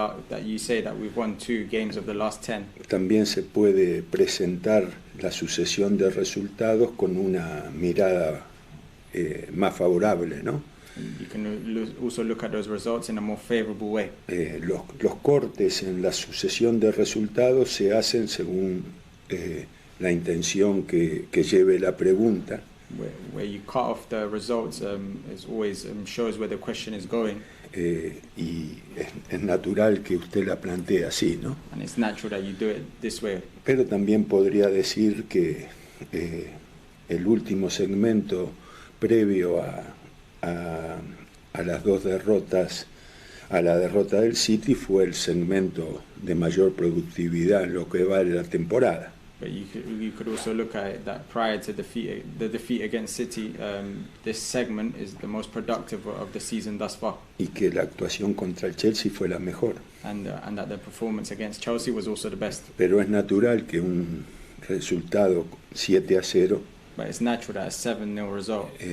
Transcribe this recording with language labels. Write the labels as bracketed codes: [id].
[en] That you say that we've won 2 games of the last 10. [es] también se puede presentar la sucesión de resultados con una mirada más favorable, ¿no? [en] You can also look at those results in a more favorable way. [es] Los cortes en la sucesión de resultados se hacen según la intención que lleve la pregunta. [en] Where you cut off the results is always shows where the question is going. [es] Y es natural que usted la plantee así, ¿no? [en] And it's natural that you do it this way. [es] Pero también podría decir que el último segmento previo a las 2 derrotas, a la derrota del City, fue el segmento de mayor productividad en lo que va de la temporada. [en] But you could also look at it that prior to the defeat against City, this segment is the most productive of the season thus far. [es] Y que la actuación contra el Chelsea fue la mejor. [en] And that the performance against Chelsea was also the best. [es] Pero es natural que un resultado 7-0 [en] But it's natural that a 7-0 result